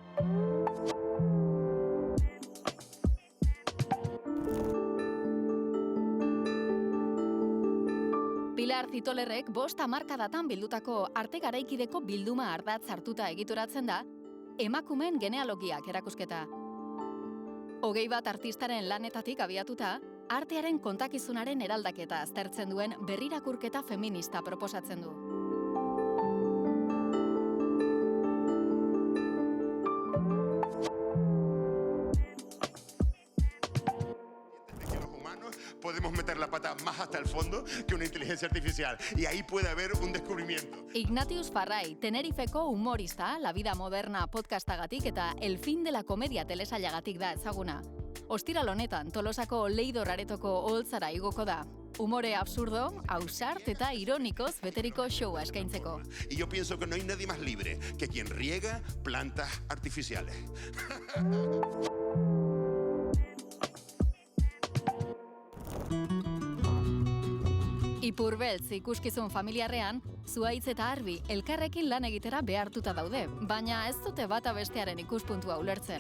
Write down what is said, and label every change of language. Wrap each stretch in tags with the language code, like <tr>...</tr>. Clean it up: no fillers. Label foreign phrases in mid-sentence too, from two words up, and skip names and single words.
<eu>Pilar Zitolerrek 5 hamarkadatan bildutako arte garaikideko bilduma ardatz hartuta egituratzen da, emakumeen genealogiak erakusketa. 21 artistaren lanetatik abiatuta, artearen kontakizunaren eraldaketa aztertzen duen berrirakurketa feminista proposatzen du.</eu> <es>Podemos meter la pata más hasta el fondo que una inteligencia artificial. Y ahí puede haber un descubrimiento.</es> <eu>Ignatius Farray, Tenerifeko humorista, La Vida Moderna podcastagatik eta El Fin de la Comedia telesailagatik da ezaguna. Ostiral honetan, Tolosako Leidor Aretoko oholtzara igoko da. Humore absurdo, ausart eta ironikoz beteriko showa eskaintzeko.</eu> <es>Y yo pienso que no hay nadie más libre que quien riega plantas artificiales.</es> <eu>Ipurbeltz ikuskizun familiarrean, Zuhaitz eta Arbi elkarrekin lan egitera behartuta daude, baina ez dute bata bestearen ikuspuntua ulertzen.</eu>